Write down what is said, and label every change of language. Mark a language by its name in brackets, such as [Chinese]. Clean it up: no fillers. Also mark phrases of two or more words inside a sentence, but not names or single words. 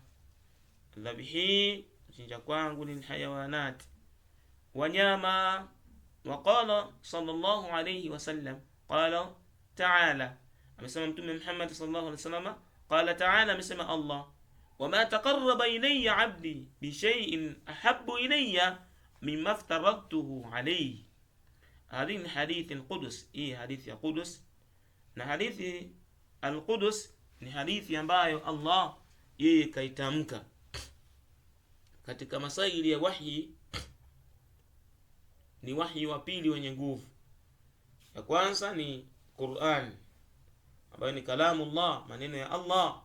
[Swahili] Dhabhi, kuchinja kwangu, lilhayawanati, wanyama. [Arabic] وقال صلى الله عليه وسلم، قال تعالى, [Swahili] amesema Mtume Muhammad [Arabic] صلى الله عليه وسلم، قال تعالى, [Swahili] amesema Allah, [Arabic] وما تقرب إلي عبدي بشيء أحب إلي مما افترضته عليه. [Swahili] Hadithi ni hadithi al-Qudus, hii hadithi ya Qudus, na hadithi al-Qudus ni hadithi ambayo Allah yeye kaitamka katika masaili ya wahyi. Ni wahyi wa pili wenye nguvu. Ya kwanza ni Qur'an ambayo ni kalamullah, maneno ya Allah.